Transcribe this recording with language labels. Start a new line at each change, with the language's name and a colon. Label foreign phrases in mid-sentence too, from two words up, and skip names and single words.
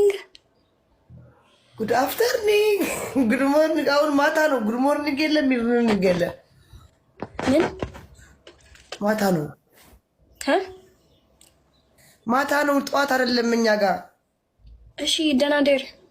English: good afternoon good morning
Amharic: አሁን ማታ ነው
English: good morning
Amharic: የለም ይሁን ገለ ምን ማታ ነው ማታ ነው ጠዋት አይደለም እኛ ጋር እሺ ደህና ደር